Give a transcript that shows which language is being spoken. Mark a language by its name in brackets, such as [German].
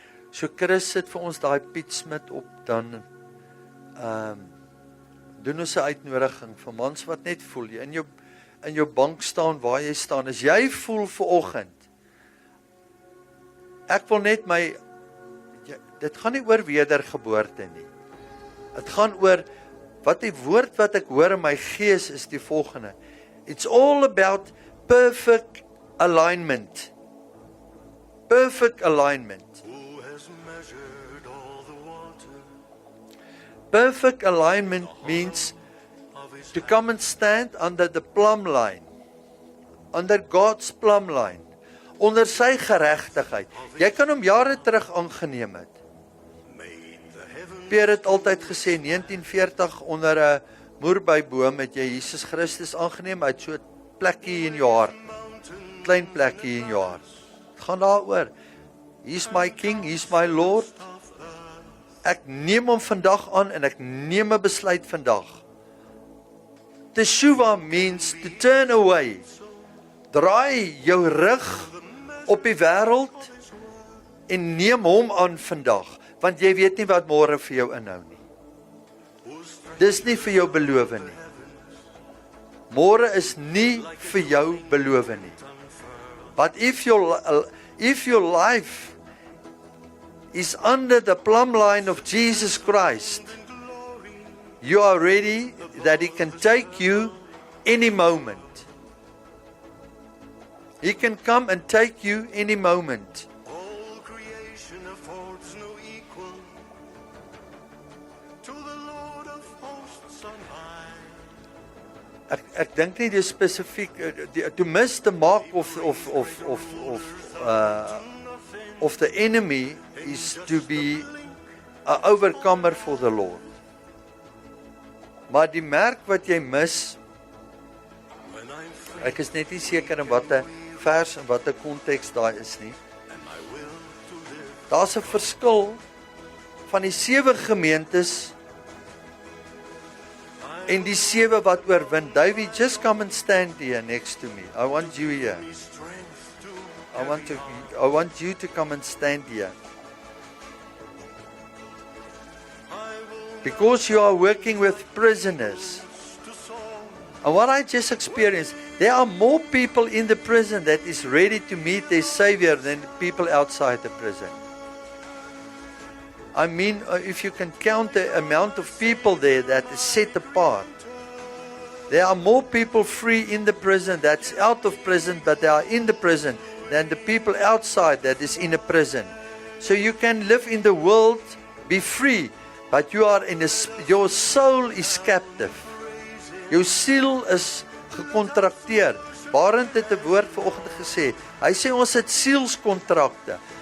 [Afrikaans] So Chris sit vir ons daai Piet Smit op, dan doen ons 'n uitnodiging vir mans wat net voel, jy in jou bank staan waar jy staan, as jy voel vanoggend, ek wil net dit gaan nie oor wedergeboorte nie. Dit gaan oor, wat die woord wat ek hoor in my gees is die volgende. [English] It's all about perfect alignment. Perfect alignment. Perfect alignment means to come and stand under the plumb line. Under God's plumb line. [Afrikaans] Onder sy geregtigheid. Jy kan hom jare terug aangeneem het. Pierre het altyd gesê, 1940 onder 'n moerbeiboom het jy Jesus Christus aangeneem, hy het so 'n plekkie in jou hart, klein plekkie in jou hart. Het gaan daaroor, [English] he's my king, he's my Lord. [Afrikaans] Ek neem hom vandag aan en ek neem 'n besluit vandag. [English] Teshuva means to turn away. [Afrikaans] Draai jou rug op die wêreld en neem hom aan vandag, want jy weet nie wat môre vir jou inhou nie. Dis nie vir jou beloof nie. Môre is nie vir jou beloof nie. [English] But if your life is under the plumb line of Jesus Christ, you are ready, that He can take you any moment. He can come and take you any moment. All creation affords no equal to the Lord of hosts on high. [Afrikaans] Ek dink nie dis spesifiek [English] to miss the mark of the enemy is to be an overcomer for the Lord. [Afrikaans] Maar die merk wat jy mis, ek is net nie seker in watter vers en watter konteks daar is nie. Daar's 'n verskil van die 7 gemeentes en die 7 wat oorwin. [English] David, just come and stand here next to me. I want you here. I want you to come and stand here. Because you are working with prisoners. And what I just experienced, there are more people in the prison that is ready to meet their Savior than people outside the prison. I mean, if you can count the amount of people there that is set apart. There are more people free in the prison that's out of prison, but they are in the prison, than the people outside that is in a prison. So you can live in the world, be free, but you are in your soul is captive. [Afrikaans] Jou siel is gekontrakteer. Barend het 'n woord vanoggend gesê. Hy sê ons het sielskontrakte.